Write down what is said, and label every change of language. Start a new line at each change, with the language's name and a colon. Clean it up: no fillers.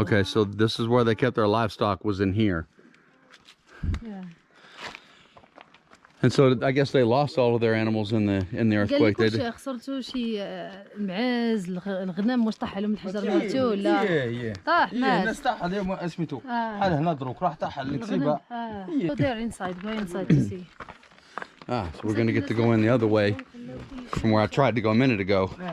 English: Okay, so this is where they kept their livestock, was in here. Yeah. And so I guess they lost all of their animals in the earthquake. They did.
Arabic: خسرتوا شي المعاز الغنم واش طاح عليهم الحجر مالتو ولا طاح مات الناس طاح عليهم اسميتو بحال هنا دروك راح طاح على الكسيبه.
English: Go there inside, go inside to see. So we're gonna get to go in the other way from where I tried to go a minute ago.